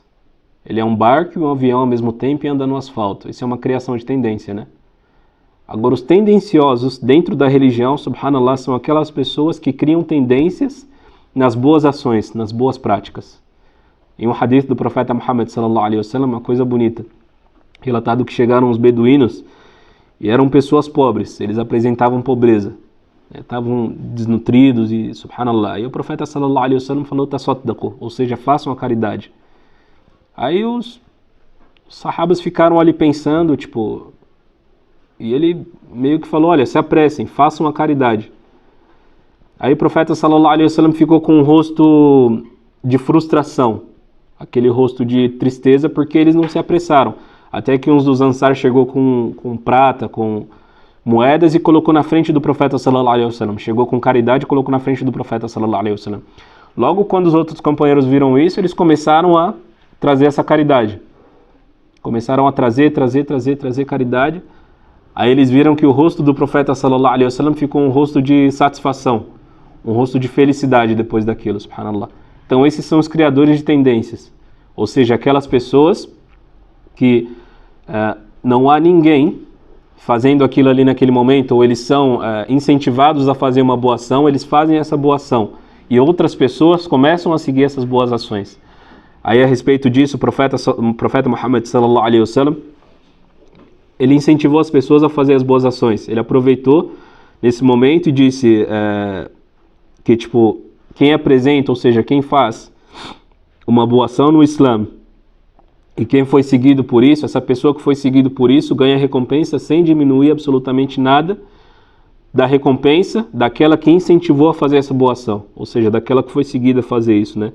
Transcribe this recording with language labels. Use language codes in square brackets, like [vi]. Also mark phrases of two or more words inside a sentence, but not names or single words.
[pt] Ele é um barco e um avião ao mesmo tempo e anda no asfalto. Isso é uma criação de tendência, né? Agora, os tendenciosos dentro da religião, subhanallah, são aquelas pessoas que criam tendências nas boas ações, nas boas práticas. Em um hadith do profeta Muhammad [ar] صلى الله عليه وسلم, [pt] uma coisa bonita, relatado que chegaram os beduínos e eram pessoas pobres, eles apresentavam pobreza, estavam desnutridos e subhanallah. E o profeta [ar] صلى الله عليه وسلم [pt] falou tasaddaqu, ou seja, façam a caridade. Aí os sahabas ficaram ali pensando, tipo, e ele meio que falou, olha, se apressem, façam a caridade. Aí o profeta [ar] صلى الله عليه وسلم [pt] ficou com um rosto de frustração, aquele rosto de tristeza, porque eles não se apressaram. Até que um dos Ansar chegou com prata, com moedas e colocou na frente do profeta [ar] صلى الله عليه وسلم. [pt] Chegou com caridade e colocou na frente do profeta [ar] صلى الله عليه وسلم. [pt] Logo quando os outros companheiros viram isso, eles começaram a trazer essa caridade. Começaram a trazer caridade. Aí eles viram que o rosto do profeta [ar] صلى الله عليه وسلم [pt] ficou um rosto de satisfação, um rosto de felicidade depois daquilo, subhanallah. Então esses são os criadores de tendências, ou seja, aquelas pessoas que não há ninguém fazendo aquilo ali naquele momento, ou eles são incentivados a fazer uma boa ação, eles fazem essa boa ação, e outras pessoas começam a seguir essas boas ações. Aí a respeito disso, o profeta Muhammad [ar] صلى الله عليه وسلم, [pt] ele incentivou as pessoas a fazer as boas ações. Ele aproveitou nesse momento e disse que, tipo, quem apresenta, ou seja, quem faz uma boa ação no Islã e quem foi seguido por isso, essa pessoa que foi seguido por isso ganha recompensa sem diminuir absolutamente nada da recompensa daquela que incentivou a fazer essa boa ação, ou seja, daquela que foi seguida a fazer isso, né?